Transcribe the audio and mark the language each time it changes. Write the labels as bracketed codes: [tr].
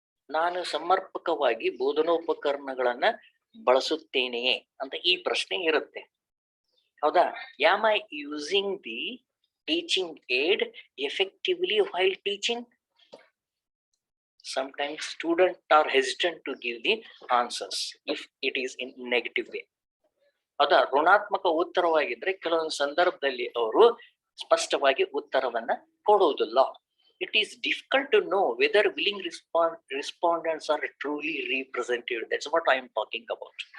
[kn] ನಾನು ಸಮರ್ಪಕವಾಗಿ ಬೋಧನೋಪಕರಣಗಳನ್ನ ಬಳಸುತ್ತೇನೆಯೇ ಅಂತ ಈ ಪ್ರಶ್ನೆ ಇರುತ್ತೆ, ಹೌದಾ? [en] Am I using the teaching aid effectively while teaching? Sometimes students are hesitant to give the answers if it is in negative way. [kn] ಹೌದಾ? ಋಣಾತ್ಮಕ ಉತ್ತರವಾಗಿದ್ರೆ ಕೆಲವೊಂದು ಸಂದರ್ಭದಲ್ಲಿ ಅವರು ಸ್ಪಷ್ಟವಾಗಿ ಉತ್ತರವನ್ನ ಕೊಡುವುದಿಲ್ಲ. [en] It is difficult to know whether willing respondents are truly represented. That's what I am talking about.